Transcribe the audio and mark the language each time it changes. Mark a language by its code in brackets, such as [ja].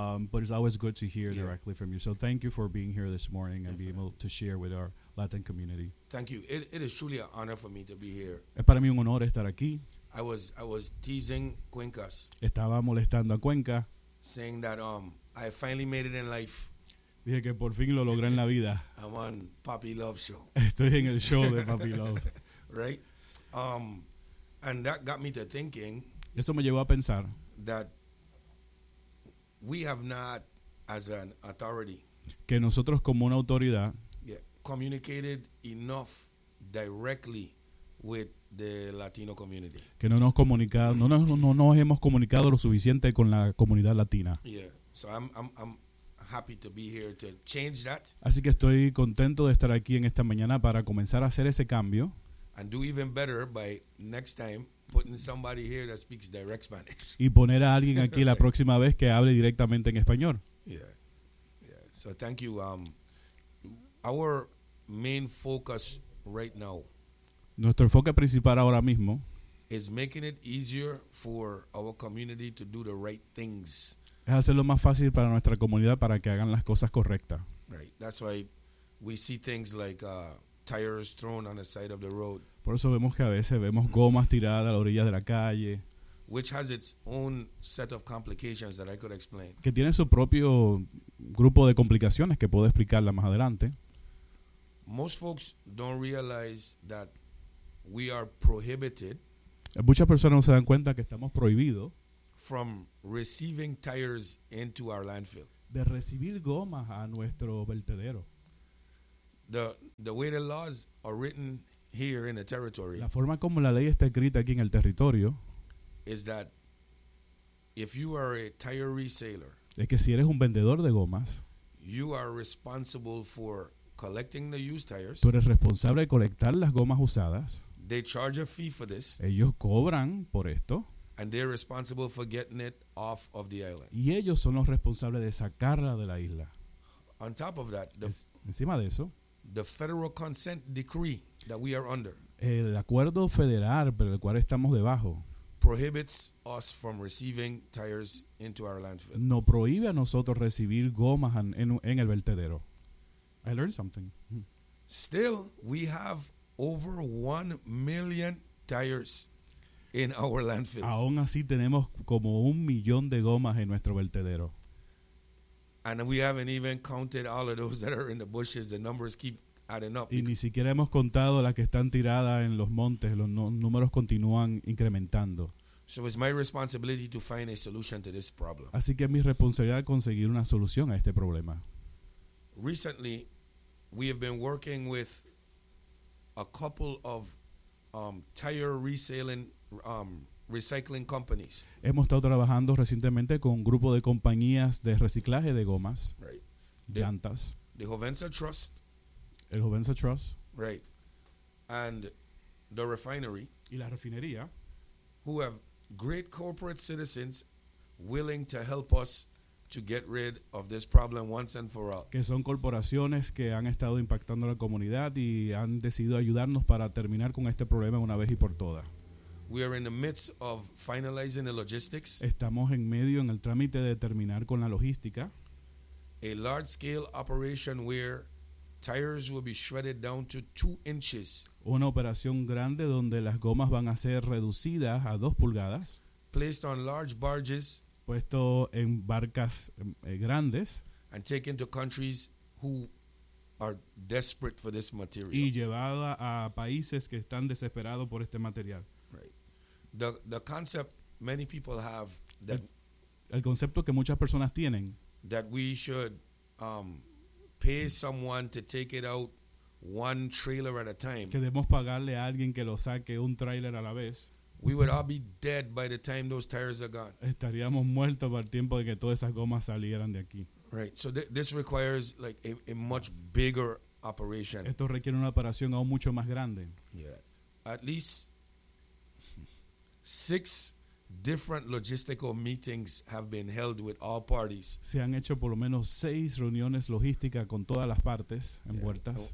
[en] But it's always good to hear directly from you. So thank you for being here this morning and being able to share with our Latin community. Thank you. It is truly an honor for me to be here. [es] Es para mí un honor estar aquí. [en] I was teasing Cuencas. [es] Estaba molestando a Cuenca. [en] Saying that I finally made it in life. [es] Dije que por fin lo logré en la vida. [en] I'm on Papi Love show. [es] Estoy en el show de Papi Love. [en] Right? And that got me to thinking. [es] Eso me llevó a pensar. [en] That we have not, as an authority, [es] que nosotros como una autoridad, [en] communicated enough directly with the Latino community. [es] Que no nos comunicado, no nos hemos comunicado lo suficiente con la comunidad latina. [en] Yeah, so I'm happy to be here to change that. [es] Así que estoy contento de estar aquí en esta mañana para comenzar a hacer ese cambio. [en] And do even better by next time putting somebody here that speaks direct Spanish. [es] Y poner a alguien aquí la próxima vez que hable directamente en español. [en] Yeah. So thank you. Our main focus right now. [es] Nuestro enfoque principal ahora mismo [en] is making it easier for our community to do the right things. [es] Es hacerlo más fácil para nuestra comunidad para que hagan las cosas correctas. [en] Right. That's why we see things like tires thrown on the side of the road. [es] Por eso vemos que a veces vemos gomas tiradas a la orilla de la calle. [en] Which has its own set of complications that I could explain. [es] Que tiene su propio grupo de complicaciones que puedo explicarla más adelante. [en] Most folks don't realize that we are prohibited. [es] Muchas personas no se dan cuenta que estamos prohibidos [en] from receiving tires into our landfill. [es] De recibir gomas a nuestro vertedero. [en] The way the laws are written here in the territory. [es] La forma como la ley está escrita aquí en el territorio [en] is that if you are a tire reseller, [es] es que si eres un vendedor de gomas, [en] you are responsible for collecting the used tires. [es] Tú eres responsable de colectar las gomas usadas. [en] They charge a fee for this. [es] Ellos cobran por esto. [en] And they're responsible for getting it off of the island. [es] Y ellos son los responsables de sacarla de la isla. [en] On top of that, [es] encima de eso, [en] the federal consent decree that we are under. [es] El acuerdo federal por el cual estamos debajo [en] prohibits us from receiving tires into our landfill. [es] No prohíbe a nosotros recibir gomas en el vertedero. [en] I learned something. Still, we have over 1 million tires in our landfills. [es] Aún así tenemos como 1 millón de gomas en nuestro vertedero. [en] And we haven't even counted all of those that are in the bushes. The numbers keep adding up. [es] Y ni siquiera hemos contado las que están tiradas en los montes. Los números continúan incrementando. [en] So it's my responsibility to find a solution to this problem. [es] Así que es mi responsabilidad conseguir una solución a este problema. [en] Recently, we have been working with a couple of tire reselling recycling companies. [es] Hemos estado trabajando recientemente con un grupo de compañías de reciclaje de gomas, [en] right, [es] llantas. [en] The Jovenza Trust. [es] El Jovenza Trust. [en] Right. And the refinery. [es] Y la refinería. [en] Who have great corporate citizens willing to help us to get rid of this problem once and for all. [es] Que son corporaciones que han estado impactando la comunidad y han decidido ayudarnos para terminar con este problema una vez y por todas. [en] We are in the midst of finalizing the logistics. [es] Estamos en medio en el trámite de terminar con la logística. [en] A large scale operation where tires will be shredded down to 2 inches. [es] Una operación grande donde las gomas van a ser reducidas a 2 pulgadas. [en] Placed on large barges. [es] Puesto en barcas grandes. [en] And taken to countries who are desperate for this material. [es] Y llevada a países que están desesperados por este material. [en] Right. The concept many people have that [es] el concepto que muchas personas tienen. [en] That we should pay someone to take it out one trailer at a time. [es] Que debemos pagarle a alguien que lo saque un trailer a la vez. [en] We would all be dead by the time those tires are gone. [es] Estaríamos muertos para el tiempo de que todas esas gomas salieran de aquí. [en] Right. So this requires like a much bigger operation. [es] Esto requiere una operación aún mucho más grande. [en] Yeah. At least 6 different logistical meetings have been held with all parties. [es] Se han hecho por lo menos 6 reuniones logísticas con todas las partes envueltas.